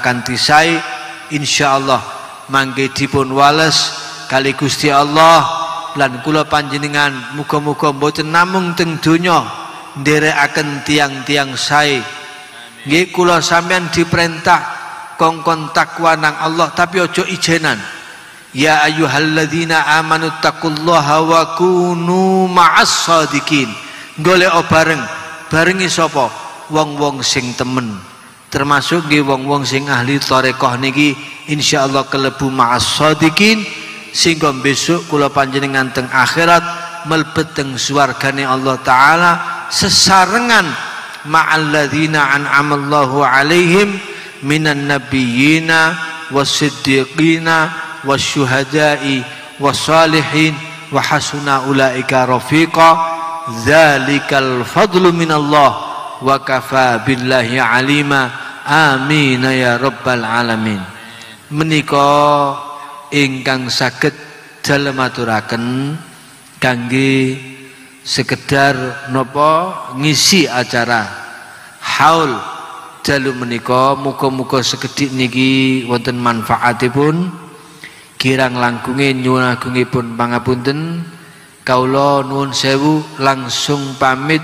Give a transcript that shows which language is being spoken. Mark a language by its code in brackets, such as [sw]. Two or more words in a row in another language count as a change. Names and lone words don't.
[jv] kanthi sae insyaallah mangke dipun wales kali Gusti Allah lan kula panjenengan muga-muga mboten namung teng donya nderekaken tiang-tiang sae nggih kula sampean diperintah kongkon takwa nang Allah tapi ojo ijenan [ar] يا أيها الذين آمنوا اتقوا الله وكونوا مع الصادقين [jv] golek barengi sapa wong-wong sing temen termasuk nggih wong-wong sing ahli tarekah niki insyaallah kelebu [ar] مع الصادقين [jv] sehingga besok kula panjenengan teng akhirat mlebet teng swargane Allah taala sesarengan [ar] مع الذين أنعم الله عليهم من النبيين والصديقين والشهداء والصالحين وحسن أولئك رفيقا ذلك الفضل من الله وكفى بالله عليما آمين يا رب العالمين [jv] menika ingkang saged dalem aturaken kangge sekedar napa ngisi acara haul dalu menika muga-muga sekedhik niki wonten manfaatipun kirang langkunge nyuwun agungipun pangapunten kawula nuwun sewu langsung pamit